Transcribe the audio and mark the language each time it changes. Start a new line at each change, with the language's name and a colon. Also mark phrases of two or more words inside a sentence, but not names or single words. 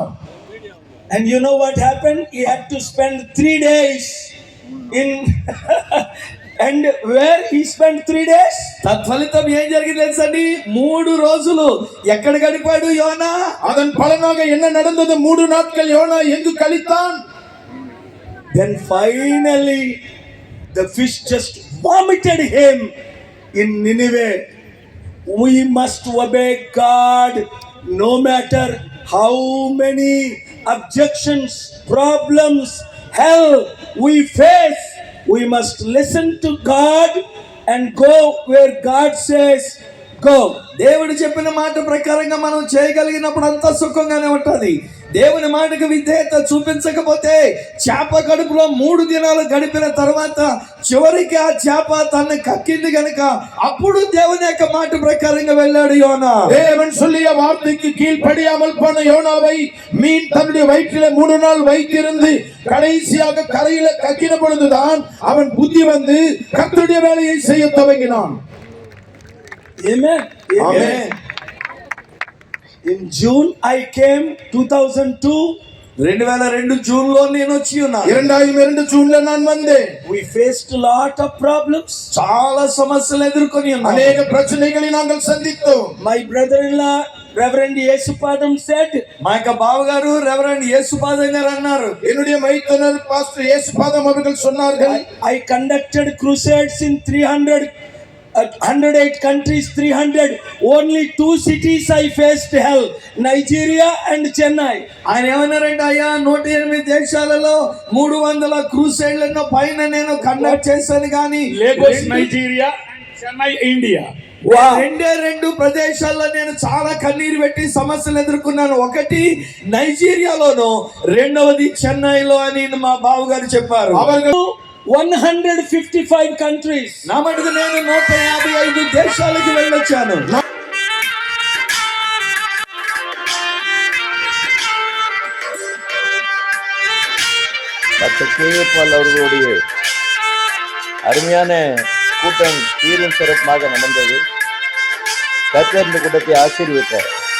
English: And you know what happened? He had to spend 3 days in and where he spent 3 days?
Telugu: తత్ఫలితం ఏం జరిగింది తెలుసండి? 3 రోజులు ఎక్కడ గడిపాడు యోనా?
Tamil: அதன் பலனாக என்ன நடந்தது? 3 நாட்கள் யோனா எங்கு கழித்தான்?
English: Then finally the fish just vomited him in Nineveh. We must obey God no matter how many objections, problems, hell we face. We must listen to God and go where God says go.
Telugu: దేవుడు చెప్పిన మాట ప్రకారంగా మనం చేయగలిగినప్పుడు అంతా సుఖంగానే ఉంటది. దేవుని మాటకు విధేయత చూపించకపోతే చేప కడుపులో 3 దినాలు గడిపిన తర్వాత చివరికి ఆ చేప తనని కక్కింది గనుక అప్పుడు దేవుని యొక్క మాట ప్రకారంగా వెళ్ళాడు యోనా.
Tamil: தேவன் சொல்லிய வார்த்தைக்கு கீழ்ப்படியாமல் போன யோனாவை மீன் தன்னுடைய வயிற்றிலே 3 நாள் வைத்திருந்து கடைசியாக கரையில கக்கின பொழுதுதான் அவன் புத்தி வந்து கர்த்தருடைய வேலையை செய்ய துவங்கினான்.
English: Amen. Amen. In June, I came 2002.
Telugu: 2002 జూన్ లో నేను వచ్చి ఉన్నాను.
Tamil: 2002
Telugu: జూన్ లో
Tamil: நான் வந்தேன்.
English: We faced a lot of problems.
Telugu: చాలా సమస్యలు ఎదుర్కొని ఉన్నాను.
Tamil: అనేక பிரச்சனைகளை நாங்கள் சந்தித்தோம்.
English: My brother-in-law, Reverend Yesupadam said,
Telugu: మా యొక్క బావగారు రెవరెండ్ యేసుపాదం గారు అన్నారు,
Tamil: என்னுடைய மைத்தனர் பாஸ்டர் இயேசுபாதம் அவர்கள் சொன்னார்கள்,
English: I conducted crusades in 108 countries, 300. Only 2 cities I faced hell, Nigeria and Chennai.
Telugu: ఆయన ఏమన్నారంటే, అయ్యా 108 దేశాలలో 300 క్రూసైడ్లను పైన నేను కండక్ట్ చేశాను కానీ లేగోస్ నైజీరియా, చెన్నై ఇండియా. రెండు ప్రదేశాల్లో నేను చాలా కన్నీరు పెట్టి సమస్యలు ఎదుర్కొన్నాను. ఒకటి నైజీరియాలోను, రెండవది చెన్నైలో అని మా బావగారు చెప్పారు.
English: 155 countries.
Telugu: నా మటుకు నేను 155 దేశాలకు వెళ్ళొచ్చాను.
Tamil: டாக்டர் கேஏபால் அவர்களுடைய அருமையான கூட்டம் சீரும் சிறப்பாக நடந்தது. கர்த்தர் இந்த கூட்டத்தை ஆசீர்வதித்தார்.